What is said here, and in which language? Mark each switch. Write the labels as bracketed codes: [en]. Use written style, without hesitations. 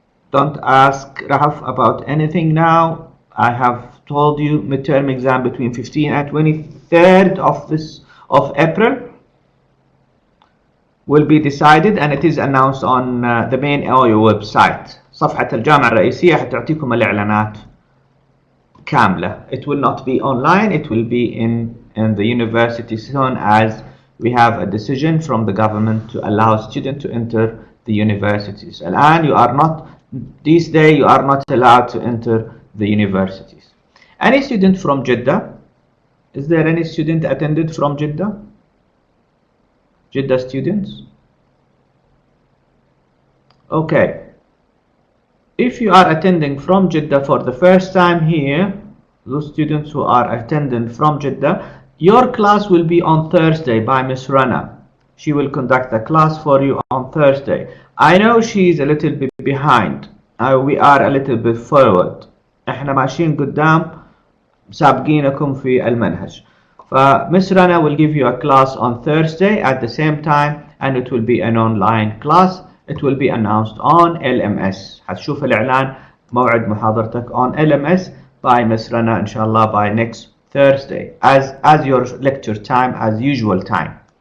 [en] Don't ask Rahaf about anything now. I have told you midterm exam between 15th and 23rd of April will be decided, and it is announced on the main OU website. [ar] صفحة الجامعة الرئيسية حتعطيكم الإعلانات كاملة. [en] It will not be online. It will be in the university soon, as we have a decision from the government to allow students to enter the universities. [ar] الآن [en] you are not, this day you are not allowed to enter the universities. Any student from Jeddah? Is there any student attended from Jeddah? Jeddah students? Okay. If you are attending from Jeddah for the first time here, those students who are attending from Jeddah, your class will be on Thursday by Miss Rana. She will conduct the class for you on Thursday. I know she is a little bit behind. We are a little bit forward. [ar] احنا ماشيين قدام سابقينكم في المنهج. [en] Miss Rana will give you a class on Thursday at the same time, and it will be an online class. It will be announced on LMS. [ar] هتشوف الإعلان موعد محاضرتك [en] on LMS by Miss Rana [ar] إن شاء الله [en] by next Thursday as your lecture time, as usual time.